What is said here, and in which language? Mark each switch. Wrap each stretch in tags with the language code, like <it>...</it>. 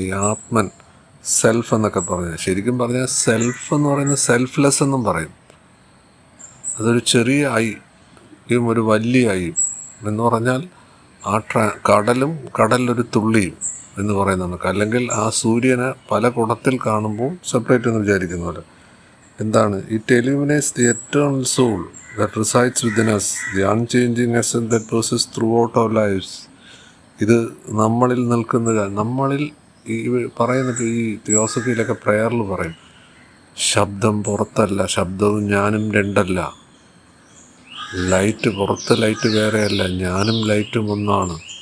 <ml>ഈ ആത്മൻ, സെൽഫ് എന്നൊക്കെ പറഞ്ഞാൽ, ശരിക്കും പറഞ്ഞാൽ സെൽഫ് എന്ന് പറയുന്നത് സെൽഫ്ലെസ് എന്നും പറയും. അതൊരു ചെറിയ ഐയും ഒരു വലിയ ഐയും എന്ന് പറഞ്ഞാൽ ആ കടലും കടലിലൊരു തുള്ളിയും എന്ന് പറയുന്ന നമുക്ക്. അല്ലെങ്കിൽ ആ സൂര്യനെ പല കുടത്തിൽ കാണുമ്പോൾ സെപ്പറേറ്റ് എന്ന് വിചാരിക്കുന്ന പോലെ. എന്താണ്?</ml> <en>It eliminates the eternal soul that resides within us, the unchanging essence that persists throughout our lives.</en> <ml>ഇത് നമ്മളിൽ നിൽക്കുന്ന, നമ്മളിൽ ഈ പറയുന്നത് ഈ തിയോസഫിയിലൊക്കെ പ്രയറിൽ പറയും, ശബ്ദം പുറത്തല്ല, ശബ്ദവും ഞാനും രണ്ടല്ല. ലൈറ്റ് പുറത്ത്, ലൈറ്റ് വേറെയല്ല, ഞാനും ലൈറ്റും ഒന്നാണ്.</ml>